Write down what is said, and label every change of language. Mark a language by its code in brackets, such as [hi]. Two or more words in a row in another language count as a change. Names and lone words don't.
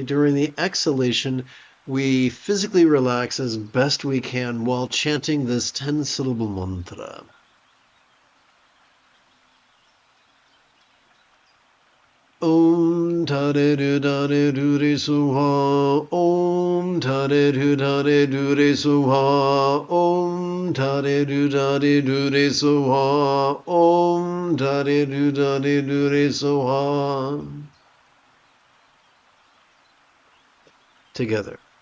[en] During the exhalation, we physically relax as best we can while chanting this 10-syllable mantra. [sa] Om Tare Du Tare Du Re Suha, Om Tare Du Tare Du Re Suha, Om Tare Du Tare Du Re Suha, Om Tare Du Tare Du Re Suha. [en] Together.